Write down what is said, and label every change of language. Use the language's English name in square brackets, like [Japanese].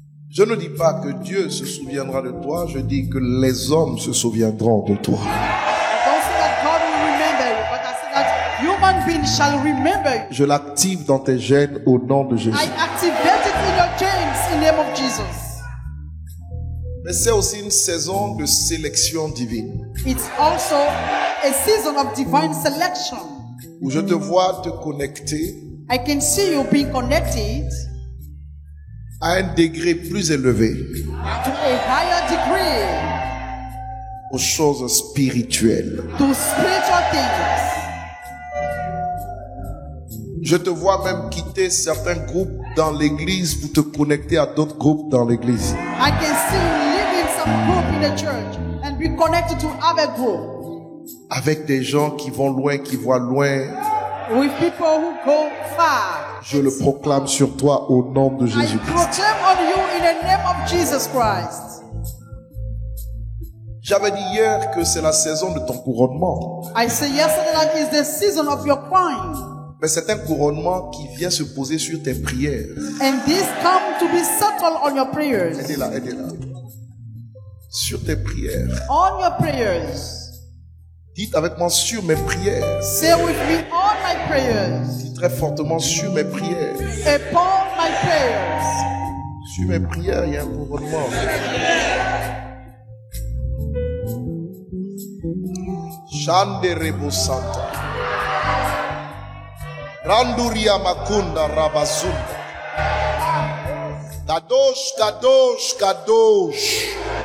[French] je ne dis pas que Dieu se souviendra de toi, je dis que les hommes se souviendront de toi. [English] I don't say that God will remember you, but I say that human beings shall remember you. [French] Je l'active dans tes gènes au nom de Jésus. [English] I activate it in your genes in the name of Jesus. [French] Mais c'est aussi une saison de sélection divine, [English] It's also a season of divine selection. [French] où je te vois te connecter [English] I can see you being connected [French] à un degré plus élevé [English] to a higher degree, [French] aux choses spirituelles. [English] to spiritual things. [French] Je te vois même quitter certains groupes dans l'église pour te connecter à d'autres groupes dans l'église. [English] I can see you leaving some group in the church and be connected to other group [French] Avec des gens qui vont loin, qui voient loin. [English] with people who go far. [French] Je le proclame sur toi au nom de [English] I [French] Jésus-Christ. [English] proclaim on you in the name of Jesus Christ. [French] J'avais dit hier que c'est la saison de ton couronnement. [English] I say yesterday that is the season of your crime. [French] Mais c'est un couronnement qui vient se poser sur tes prières. [English] And this come to be settled on your prayers. [French] Aidez-la, aidez-la. Sur tes prières. [English] On your prayers. [French] Dites avec moi sur mes prières. [English] Say with me on my prayers. [French] Dites très fortement sur mes prières. [English] Upon my prayers. [French] Sur mes prières, il y a un couronnement. Shande Rebo Santa. Randuria Makunda Rabazunda. Kadosh, Kadosh, Kadosh.